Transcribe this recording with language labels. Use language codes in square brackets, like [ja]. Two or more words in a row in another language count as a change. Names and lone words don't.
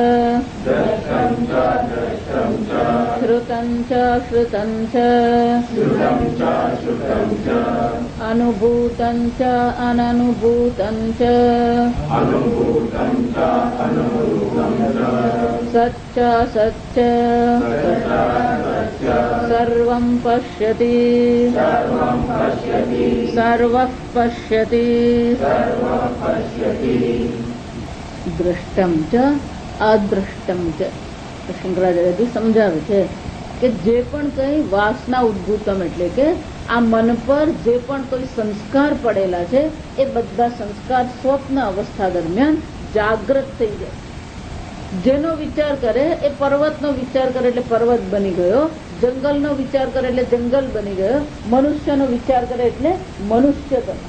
[sa] श्रुतं च श्रुतं च अनुभूतं च अननुभूतं च सच्च सच्च सर्वं पश्यति सर्वः पश्यति दृष्टं च अदृष्टं च [gu] તો શંકરાચાર્યજી સમજાવે છે કે જે પણ કંઈ વાસના ઉદ્ભૂતમ એટલે કે આ મન પર જે પણ કોઈ સંસ્કાર પડેલા છે એ બધા સંસ્કાર સ્વપ્ન અવસ્થા દરમિયાન જાગૃત થઈ જાય. જેનો વિચાર કરે એ પર્વતનો વિચાર કરે એટલે પર્વત બની ગયો, જંગલનો વિચાર કરે એટલે જંગલ બની ગયો, મનુષ્યનો વિચાર કરે એટલે મનુષ્ય બને.